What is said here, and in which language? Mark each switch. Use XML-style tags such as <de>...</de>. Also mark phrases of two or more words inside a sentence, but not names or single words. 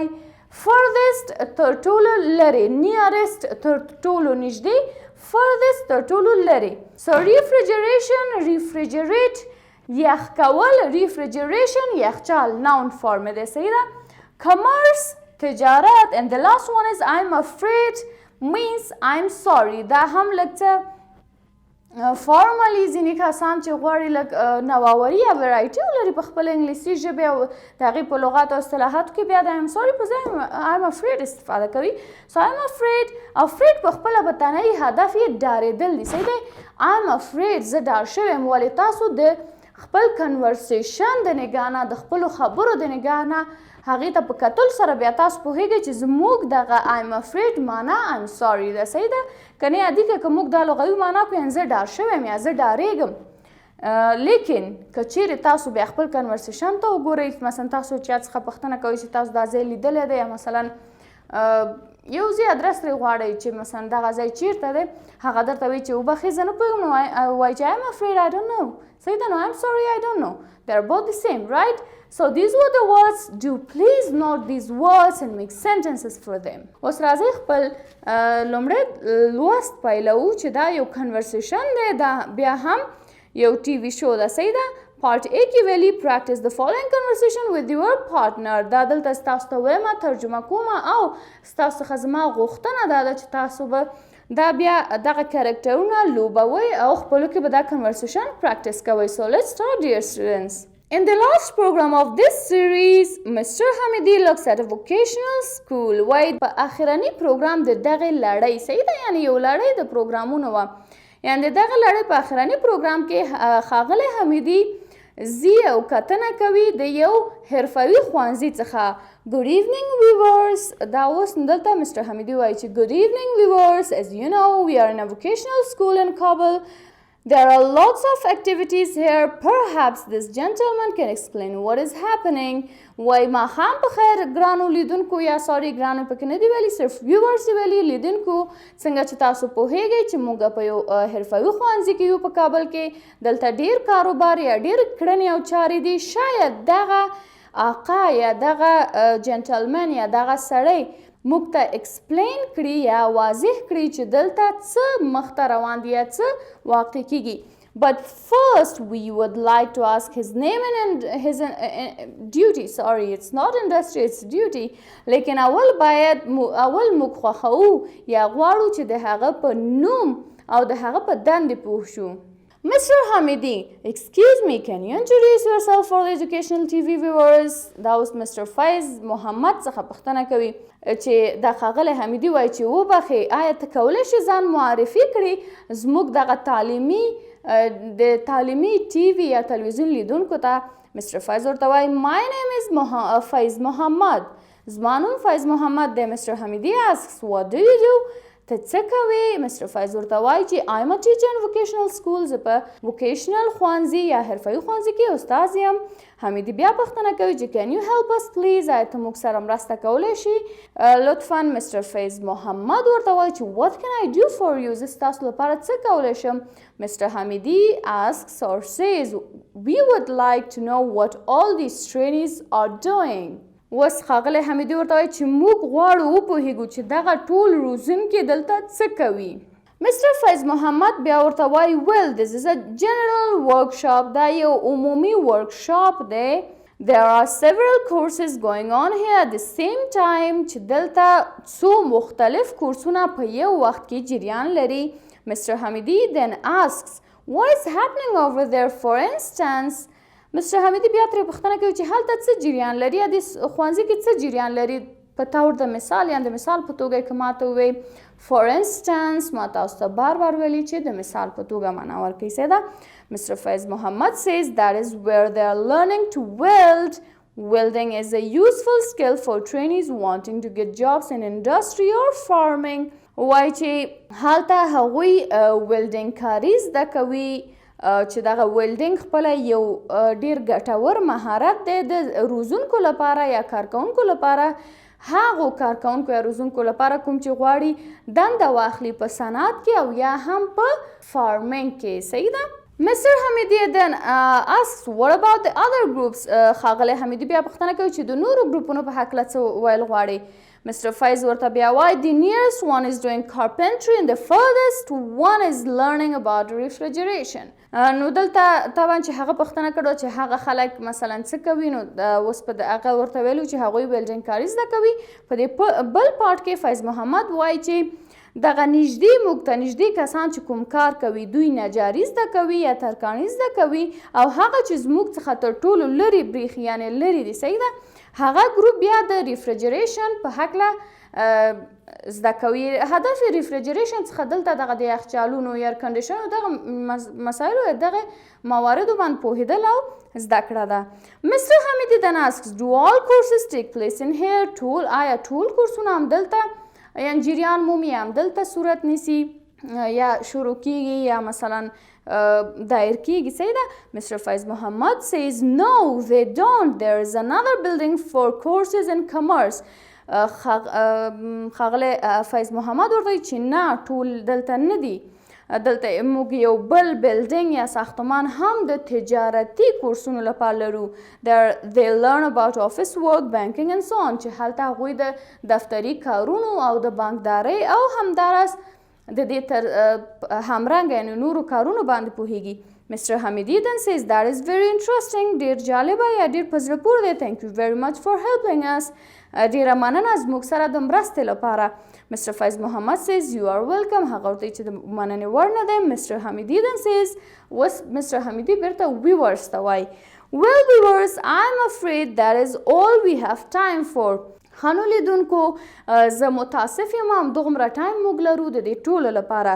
<ps>فردست تر ټولو لرې، نیارست تر ټولو نږدې، فردست تر ټولو لرې.</ps> <en>so refrigeration,</en> <ps>ریفریجریټ یخ کول، ریفریجریشن یخچال،</ps> <en>noun form</en> <ps>دی. صحیح ده. Commerce تجارت.</ps> <en>and the last one is I'm afraid means I'm sorry.</en> <ps>دا هم لږ څه فارملی ځینې کسان چې غواړي لږ نواوري یا ورایټي ولري په خپل انګلیسي ژبې او د هغې په لغاتو او اصطلاحاتو کې بیا د</ps> <en>I'm sorry</en> <ps>په ځای</ps> <en>I'm afraid</en> <ps>استفاده کوي.</ps> <en>so I'm afraid</en> <ps>په خپله وطنۍ هدف یې ډارېدل دي. صحیح دی.</ps> <en>I'm afraid</en> <ps>زه ډار شوی یم. ولې تاسو د خپل کنورسیشن د نګاه نه، د خپلو خبرو د نګاه نه هغې ته په کتل سره بیا تاسو پوهیږئ چې زموږ دغه</ps> <en>I'm afraid</en> <ps>معنا</ps> <en>I'm sorry</en> <ps>ده. صحیح ده. که نه عادي که موږ دا لغوي معنا کړو یعنې زه ډار شوی یم یا زه ډارېږم. لیکن که چیرې تاسو بیا خپل کنورسیشن ته وګورئ، مثلا تاسو چا څخه پوښتنه کوئ چې تاسو دا ځای لیدلی دی، یا مثلا یو ځای ادرس ترې غواړئ چې مثلا دغه ځای چیرته دی، هغه درته وایي چې وبخښئ زه نه پوهېږم، نو وایي چې</ps> <en>I'm afraid I don't know.</en> <ps>صحیح ده. نو</ps> <en>I'm sorry I don't know. They are both the same, right? So these were the words. Do please note these words and make sentences for them.</en> <ps>اوس راځئ خپل لومړی لوست پیلوو چې دا یو کنورسیشن دی، دا بیا هم یو</ps> <en>TV show</en> <ps>ده. صحیح ده. پارټ A کې ویلي</ps> <en>practice the following conversation with your partner.</en> <ps>دا دلته ستاسو ته وایم، ترجمه کوم او ستاسو څخه زما غوښتنه دا ده چې تاسو به دا بیا دغه کرکټرونه لوبوئ او خپلو کې به دا کنورسیشن پریکټس کوئ.</ps> <en>So let's start dear students. In the last program of this series, Mr. Hamidi looks at a vocational school.</en> <ps>وایي په اخرني پروګرام د دغې لړۍ. صحیح ده. یعنې یو لړۍ د پروګرامونو وه، یعنې د دغه لړۍ په اخرني پروګرام کې ښاغلی حمیدي زی او کتنه کوي د یو حرفوي ښوونځي څخه.</ps> <en>Good evening viewers.</en> <ps>دا اوس دلته مستر حمیدي وایي چې</ps> <en>Good evening viewers. As you know, we are in a vocational school in Kabul. There are lots of activities here. Perhaps this gentleman can explain what is happening.</en> <ps>وای ماښام په خیر ګرانو لیدونکو، یا سوري ګرانو پکې نه دي ویلي، صرف ویورز یې ویلي، لیدونکو. څنګه چې تاسو پوهیږئ چې موږ په یو حرفوي ښوونځي کې یو په کابل کې، دلته ډیر کاروبار یا ډیر کړنې او چارې دي. شاید دغه آقا یا دغه جنټلمن یا دغه سړی موږ ته ایکسپلین کړي یا واضح کړي چې دلته څه مخته روان دي یا څه واقع کیږي.</ps> <en>But first we would like to ask his name and his duty. Sorry, it's not industry, it's duty.</en> <ps>لیکن اول موږ خوښو یا غواړو چې د هغه په نوم او د هغه په دندې پوه شو.</ps> <en>Mr. Hamidi, excuse me, can you introduce yourself for the educational TV viewers?</en> <ps>دا اوس Mr. فیض محمد څخه پوښتنه کوي چې دا ښاغلی حمیدي وایي چې وبخې آیا ته کولی شې ځان معرفي کړي زموږ دغه د تعلیمي ټي وي یا تلویزیون لیدونکو ته. Mr. فیض ورته وایي</ps> <en>My name is</en> <ps>فیض محمد. زما نوم فیض محمد دی.</ps> <en>Mr. Hamidi asks What do you do?</en> <ps>ته څه کوې؟ Mr. فیض ورته وایي چې</ps> <en>I am a teacher in vocational school.</en> <ps>زه په vocational ښوونځي یا حرفوي ښوونځي کې استاد یم. حمیدي بیا پوښتنه کوي چې</ps> <en>Can you help us please?</en> <ps>آیا ته موږ سره مرسته کولی شې لطفا؟ Mr. فیض محمد ورته وایي چې</ps> <en>What can I do for you?</en> <ps>زه ستاسو لپاره څه کولی شم؟</ps> <en>Mr. Hamidi asks or says We would like to know what all these trainees are doing.</en> <ps>اوس ښاغلی حمیدي ورته وایي چې موږ غواړو وپوهیږو چې دغه ټول روزونکي دلته څه کوي.</ps> <en>Mr. فیض محمد</en> <ps>بیا ورته وایي</ps> <en>Well, this is a general workshop.</en> <ps>دا یو عمومي ورکشاپ دی.</ps> <en>There are several courses going on here at the same time</en> <ps>چې دلته څو مختلف کورسونه په یو وخت کې جریان لري.</ps> <en>Mr. Hamidi then asks What is happening over there? For instance, Mr.</en> <ps>حمیدي بیا ترې پوښتنه کوي چې هلته څه جریان لري یا د ښوونځي کې څه جریان لري په طور د مثال یا د مثال په توګه که ماته ووایي</ps> <en>For instance</en> <ps>ما تاسو ته بار ویلي چې د مثال په توګه معنا ورکوي سیده.</ps> <en>Mr. فیض محمد says that is where they are learning to weld. Welding is a useful skill for trainees wanting to get jobs in industry or farming.</en> <ps>وایي چې هلته هغوی ویلډینګ کاري زده کوي چې دغه ویلډینګ خپله یو ډیر ګټور مهارت دی د روزونکو لپاره یا کارکوونکو لپاره. هغو کارکوونکو یا روزونکو لپاره کوم چې غواړي دنده واخلي په صنعت کې او یا هم په فارمینګ کې. صحیح ده.</ps> <en>Mr. Hamidi then asks what about the other groups?</en> <ps>ښاغلی حمیدي بیا پوښتنه کوي چې د نورو ګروپونو په هکله څه ویل غواړي.</ps> <en>Mr. فیض</en> <ps>ورته بیا وایي</ps> <en>The nearest one is doing carpentry and the furthest one is learning about refrigeration.</en> <ps>نو دلته طبعا چې هغه پوښتنه کړو چې هغه خلک مثلا څه کوي نو اوس په هغه ورته ویلو چې هغوی ویلډینګ کاري زده کوي. په دې بل پارټ کې فیض محمد وایي چې دغه نږدې موږ ته نږدې کسان چې کوم کار کوي دوی نجاري زده کوي یا ترکاڼي زده کوي او هغه چې زموږ څخه تر ټولو لرې بریښي یعنې لرې دي. صحیح ده. هغه ګروپ بیا د ریفریجریشن په هکله زده کوي. هدف ریفریجریشن څخه دلته دغه د یخچالونو</ps> <en>air conditioners</en> <ps>دغه مسایلو دغه مواردو باندې پوهېدل او زده کړه ده.</ps> <en>Mr. Hamidi then asks Do all courses take place in here?</en> <ps>آیا ټول کورسونه هم دلته یعنې جریان مومي هم دلته صورت نیسي یا شروع کیږي یا مثلا دایر کیږي؟ صحیح ده.</ps> <en>Mr. فیض محمد says No, they don't. There is another building for courses in commerce.</en> <ps>ښاغلی فیض محمد ورته وایي چې نه ټول دلته نه دي. دلته موږ یو بل بلډینګ یا ساختمان هم د تجارتي کورسونو لپاره لرو.</ps> <en>They learn about office work, banking and so on.</en> <ps>چې هلته هغوی د دفتري کارونو او د بانکدارۍ او همداراز د دې تر همرنګه یعنې نورو کارونو باندې پوهیږي.</ps> <en>Mr. Hamidi then says that is very interesting.</en> <ps>ډیر جالبه یا ډیر په زړه پورې دی.</ps> <en>Thank you very much for helping us.</en> <ps>ډیره مننه زموږ سره د مرستې لپاره.</ps> <en>Mr. فیض محمد says you are welcome.</en> <ps>هغه ورته چې د مننې وړ نه دی.</ps> <en>Mr. Hamidi then says اوس Mr. Hamidi بیرته viewers</en> <ps>ته وایي</ps> <en>Well viewers, I'm afraid that is all we have time for.</en> <ps>خانو لیدونکو زه متاسف یم همدغومره ټایم موږ لرو د دې ټولو لپاره.</ps>